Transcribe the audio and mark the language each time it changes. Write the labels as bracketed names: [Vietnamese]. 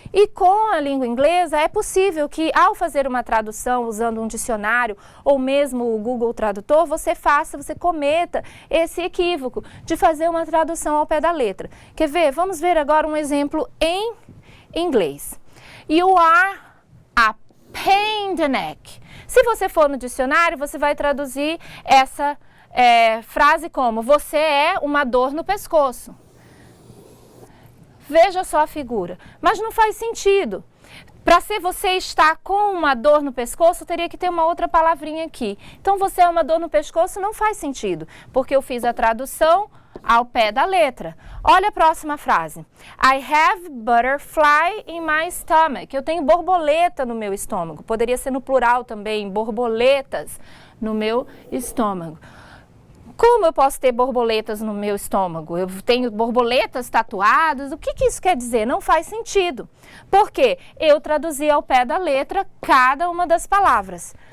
[Portuguese] E com a língua inglesa é possível que ao fazer uma tradução usando um dicionário ou mesmo o Google Tradutor, você cometa esse equívoco de fazer uma tradução ao pé da letra. Quer ver? Vamos ver agora um exemplo em inglês. [English] You are a pain in the neck. [Portuguese] Se você for no dicionário, você vai traduzir essa frase como: você é uma dor no pescoço. Veja só a figura. Mas não faz sentido. Para ser você está com uma dor no pescoço, teria que ter uma outra palavrinha aqui. Então, você é uma dor no pescoço não faz sentido, porque eu fiz a tradução ao pé da letra. Olha a próxima frase. [English] I have butterfly in my stomach. [Portuguese] Eu tenho borboleta no meu estômago. Poderia ser no plural também, borboletas no meu estômago. Como eu posso ter borboletas no meu estômago? Eu tenho borboletas tatuadas? O que isso quer dizer? Não faz sentido. Por quê? Eu traduzi ao pé da letra cada uma das palavras.